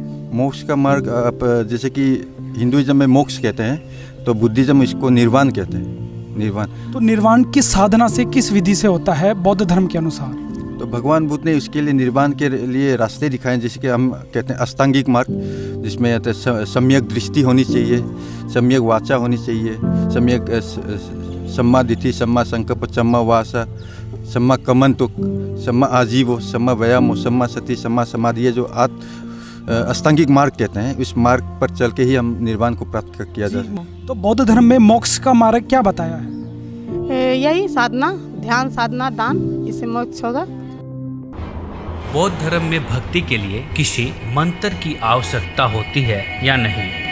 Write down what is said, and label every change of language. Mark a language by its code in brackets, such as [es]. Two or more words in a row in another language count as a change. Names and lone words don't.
[hi] मोक्ष का मार्ग आप जैसे कि हिंदुइज्म में मोक्ष कहते हैं, तो बुद्धिज्म इसको निर्वाण कहते हैं। निर्वाण तो निर्वाण किस साधना से, किस विधि से होता है बौद्ध धर्म के अनुसार? तो भगवान बुद्ध ने इसके लिए निर्वाण के लिए रास्ते दिखाए, जैसे कि हम कहते हैं अष्टांगिक मार्ग, जिसमें सम्यक दृष्टि होनी चाहिए, सम्यक वाचा होनी चाहिए, सम्यक [pi] सम्मा दिठि, सम्मा संकल्प, सम्मा वाचा, सम्मा कमंतुक, सम्मा आजीवो, सम्मा व्यायामो, सम्मा सति, सम्मा समाधि, [hi] ये जो अष्टांगिक मार्ग कहते हैं, उस मार्ग पर चल के ही हम निर्वाण को प्राप्त किया जा सकता है। तो बौद्ध धर्म में मोक्ष का मार्ग क्या बताया है? यही साधना, ध्यान साधना, दान, इससे मोक्ष होगा। बौद्ध धर्म में भक्ति के लिए किसी मंत्र की आवश्यकता होती है या नहीं?